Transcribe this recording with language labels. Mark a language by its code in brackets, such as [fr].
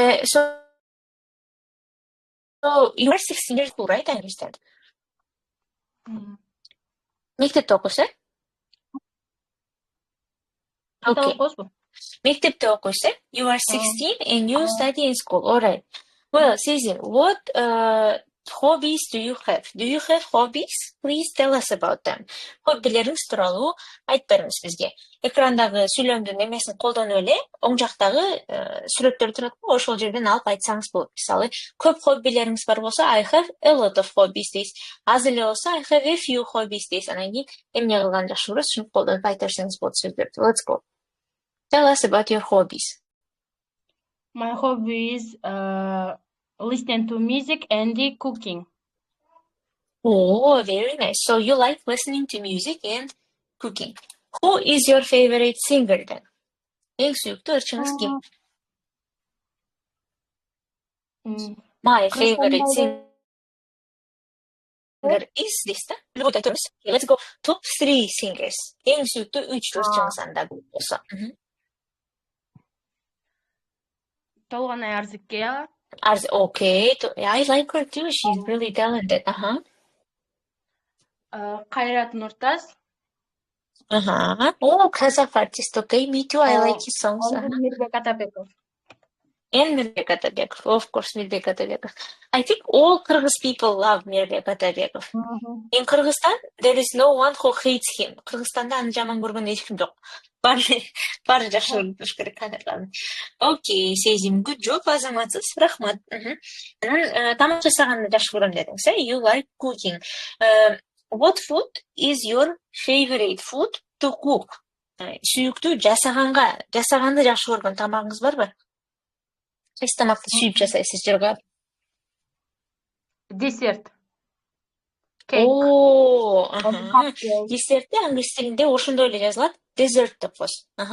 [en] So you are 16 years old, right? I understand. [ky] Мектепте окуйсуз, [en] Okay. [ky] окуйсузбу? Мектепте окуйсуз, [en] You are 16 and you study in school. All right. Well, Sezin, what hobbies do you have? Do you have hobbies? Please tell us about them. [ky] Хоббилериңиз тууралуу айтып бериңиз бизге. Экрандагы сүйлөмдүн эмесин колдонуп эле, оң жактагы сүрөттөр турат го, ошол жерден алып айтсаңыз болот. Мисалы, көп хоббилериңиз бар болсо, [en] I have a lot of hobbies [ky] дейсиз. Аз эле болсо, [en] I have a few hobbies [ky] дейсиз. Анан кийин эмне кылган жакшы көрөсүз, ушуну колдонуп айта берсеңиз болот сөздөрдү. [en] Let's go. Tell us about your hobbies. My hobby is listening to music and cooking. Oh, very nice. So you like listening to music and cooking. Who is your favorite singer then? [ky] Эң сүйүктүү ырчыңыз ким? [en] My favorite singer is this. Let's go. Top 3 singers. [ky] Эң сүйүктүү 3 ырчыңыз анда болсо. Толгонай Арзыкеева. [en] Okay. I like her too. She's really talented. [ky] Кайрат Нуртас. [en] Oh, Kazakh artist. Okay, me too. I like his songs. [ky] Мирбек Атабеков. [en] And Mirbek Atabekov. Of course, Mirbek Atabekov. I think all Kyrgyz people love Mirbek Atabekov. In Kyrgyzstan, there is no one who hates him. [ky] Kyrgyzstanda аны жаман көргөн эч ким жок. Баары жакшы көрүш керек кадрларын. [en] Okay, Sezim, good job, [ky] азаматсыз. Рахмат. Анан тамак жасаганды жакшы көрөм дедиңиз, [en] You like cooking. What food is your favorite food to cook? [ky] Сүйүктүү жасаганды жакшы көргөн тамагыңыз барбы? Кайсы тамакты сүйүп жасайсыз жыргап? Десерт. О, десертте англис тилинде ошондой эле жазылат. Dessert деп коесуз.